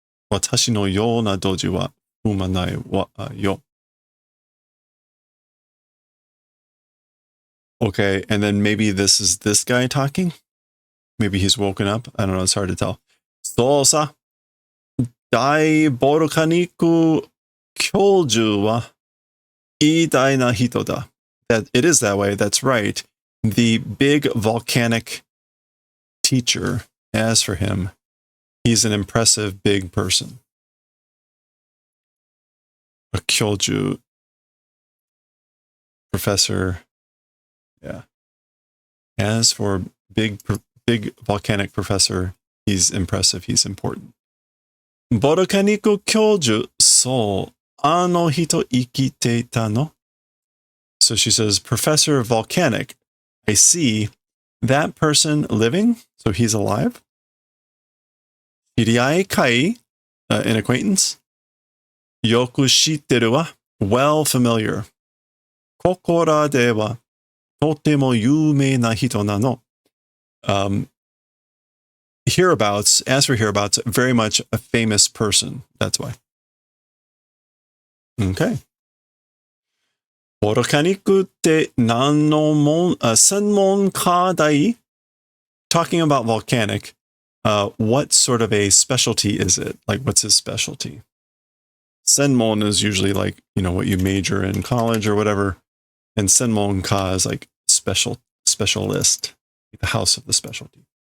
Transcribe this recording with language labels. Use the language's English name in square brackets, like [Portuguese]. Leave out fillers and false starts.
[Japanese] 私のようなドジは踏まないわよ. [English] Okay, and then maybe this is this guy talking? Maybe he's woken up? I don't know, it's hard to tell. [Japanese] そうさ。大ボルカニック教授は偉大な人だ. [English] That it is that way, that's right. The big volcanic teacher, as for him, he's an impressive big person. A kyoju, professor, yeah. As for big volcanic professor, he's impressive, he's important. [Japanese] ボルカニック教授、そう、あの人生きていたの? [English] So she says, Professor Volcanic, I see that person living, so he's alive. [Japanese] 知り合いかい? [English] An acquaintance. [Japanese] よく知ってるわ. [English] Well familiar. [Japanese] ここらではとても有名な人なの. [English] Hereabouts, as for hereabouts, very much a famous person. That's why. Okay. [Japanese] ボルカニックって何の専門家だい? [English] Talking about volcanic, what sort of a specialty is it? Like, what's his specialty? Senmon is usually like, you know, what you major in college or whatever. And senmonka is like specialist, the house of the specialty.